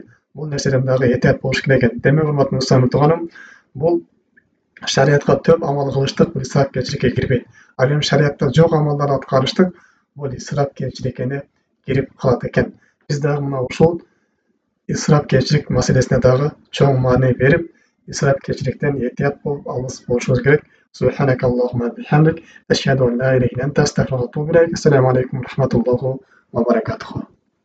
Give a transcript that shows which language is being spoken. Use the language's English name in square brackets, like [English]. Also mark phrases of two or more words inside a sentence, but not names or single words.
[Kyrgyz] Бул нерседен дагы этият болуш керек экен. Демек, урматтуу мусулман тууганым, бул шариатка төп амал кылыштык, бул исрафкерчиликке кирбейт. Ал эми шариатта жок амалдарды аткарыштык, бул исрафкерчиликке кирип калат экен. Биз дагы мына ушул исрафкерчилик маселесине дагы чоң маани берип, исрафкерчиликтен этият болуп, алыс болушубуз керек. [Arabic] سبحانك اللهم وبحمدك، أشهد أن لا إله إلا أنت، أستغفرك وأتوب إليك. السلام عليكم ورحمة الله وبركاته.